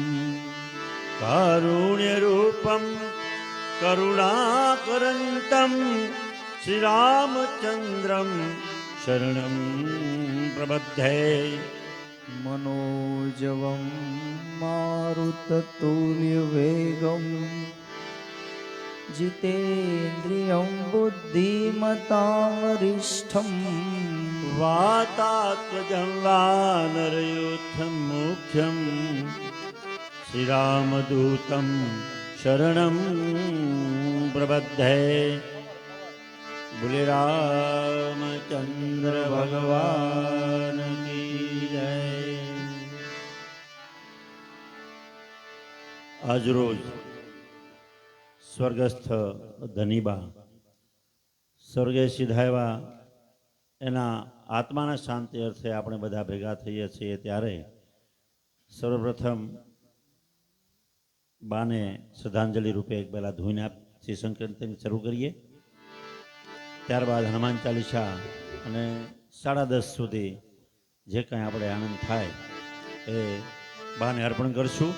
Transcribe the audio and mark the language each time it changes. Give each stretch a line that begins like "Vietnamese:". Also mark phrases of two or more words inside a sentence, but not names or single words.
Sanskrit: કારુણ્યરૂપમ કરુણાકરંતમ શ્રીરામચંદ્રમ શરણં પ્રબધ્ધે મનોજવમ મારુતતુલ્યવેગમ जितेन्द्रियं बुद्धिमतां वरिष्ठं वातात्मजं वानरयूथं मुख्यं श्रीरामदूतं शरणं प्रबद्धे
Hindi: बोले रामचंद्र भगवान की जय।
Gujarati: આજ રોજ સ્વર્ગસ્થ ધનીબા સ્વર્ગે સિધાવ્યા એના આત્માના શાંતિ અર્થે આપણે બધા ભેગા થઈએ છીએ ત્યારે સર્વપ્રથમ બાને શ્રદ્ધાંજલિ રૂપે એક પહેલાં ધૂન શ્રી સંકીર્તન શરૂ કરીએ, ત્યારબાદ હનુમાન ચાલીસા અને 10:30 સુધી જે કંઈ આપણે આનંદ થાય એ બાને અર્પણ કરશું.